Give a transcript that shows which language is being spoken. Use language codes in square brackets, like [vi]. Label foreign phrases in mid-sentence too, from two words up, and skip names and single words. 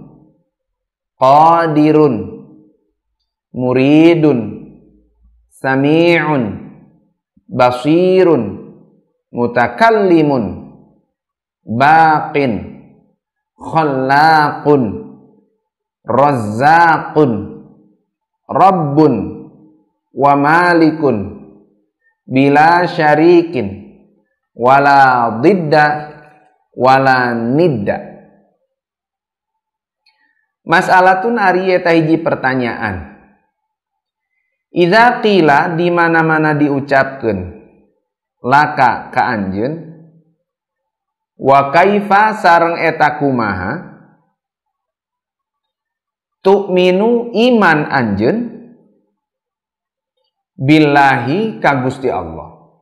[ar] قادر مريد سميع بصير متكلم باق خلاق رزاق رب ومالك بلا شريك ولا ضد ولا ند. [su] Mas'alatun ari eta hiji pertanyaan. [ar] إذا قيل [su] di mana-mana diucapkeun laka ka anjeun [ar] وكيف [su] sareng eta kumaha tu'minu iman anjeun billahi ka Gusti Allah.